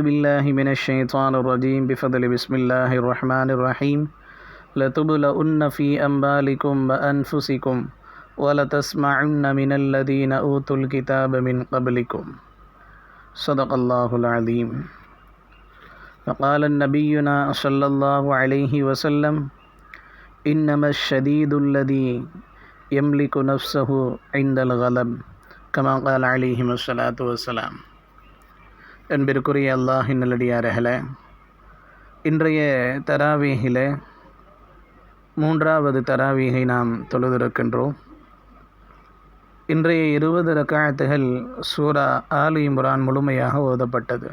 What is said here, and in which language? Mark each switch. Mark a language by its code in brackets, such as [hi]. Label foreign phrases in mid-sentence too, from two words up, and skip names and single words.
[ar] بالله من الشيطان الرجيم بفضل بسم الله الرحمن الرحيم لتبلؤن في أموالكم وأنفسكم ولتسمعن من الذين أوتوا الكتاب من قبلكم صدق الله العظيم وقال النبينا صلى الله عليه وسلم إنما الشديد الذي يملك نفسه عند الغضب كما قال عليه الصلاة والسلام. [ta] அன்பிற்குரிய அல்லாஹின் நல்லடியார்களே, இன்றைய தராவீஹிலே மூன்றாவது தராவீகை நாம் தொழுதிருக்கின்றோம். இன்றைய 20 ரக்காத்துகள் சூரா ஆல் இம்ரான் முழுமையாக ஓதப்பட்டது.